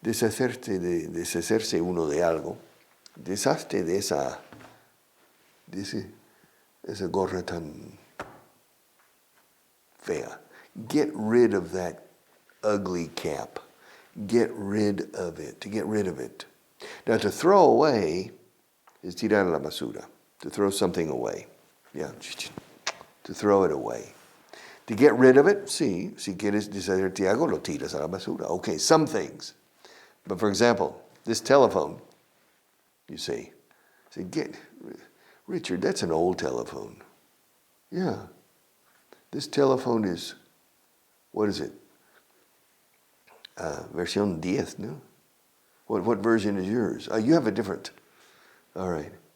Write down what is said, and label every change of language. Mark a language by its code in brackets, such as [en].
[es] Deshacerse uno de algo. Deshazte de esa gorra tan fea. [en] Get rid of that ugly cap. Get rid of it. To get rid of it. Now, to throw away is [es] tirar la basura. [en] To throw something away. Yeah. To throw it away. To get rid of it, sí. [es] Si quieres deshacerte algo, lo tiras a la basura. [en] Okay, some things. But for example, this telephone, you see. Say, Richard, that's an old telephone. Yeah. This telephone is, what is it? [es] Versión 10, no? [en] What version is yours? You have a different. All right.